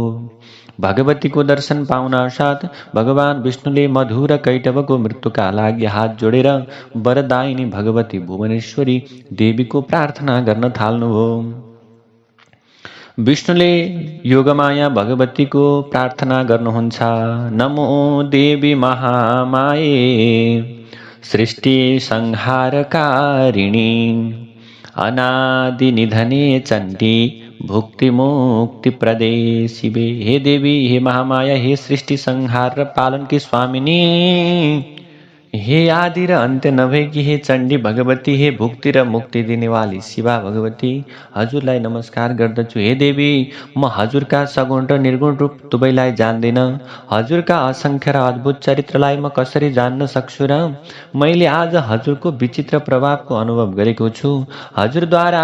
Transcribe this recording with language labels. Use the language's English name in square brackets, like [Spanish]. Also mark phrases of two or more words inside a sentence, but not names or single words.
[Nepali] भगवतीको दर्शन पाउन साथ भगवान विष्णुले मधु र कैटवको मृत्युका लागि हात जोडेर वरदायिनी भगवती भुवनेश्वरी देवीको प्रार्थना गर्न थाल्नुभयो। विष्णुले योगमाया भगवतीको प्रार्थना गर्नुहुन्छ। [Sanskrit] नमो देवी महामाये सृष्टि संहारकारिणी अनादि निधने चण्डी भुक्ति मुक्ति प्रदे शिवे। [Nepali] हे देवी, हे महामाया, हे सृष्टि संहार र पालन की स्वामिनी, हे आदि र अन्त्य नभएकी हे चण्डी भगवती, हे भुक्ति र मुक्ति दिनेवाली शिवा भगवती, हजुरलाई नमस्कार गर्दछु। हे देवी, म हजुरका सगुण र निर्गुण रूप दुवैलाई जान्दिन। हजुरका असंख्य र अद्भुत चरित्रलाई म कसरी जान्न सक्छु र? मैले आज हजुरको विचित्र प्रभावको अनुभव गरेको छु।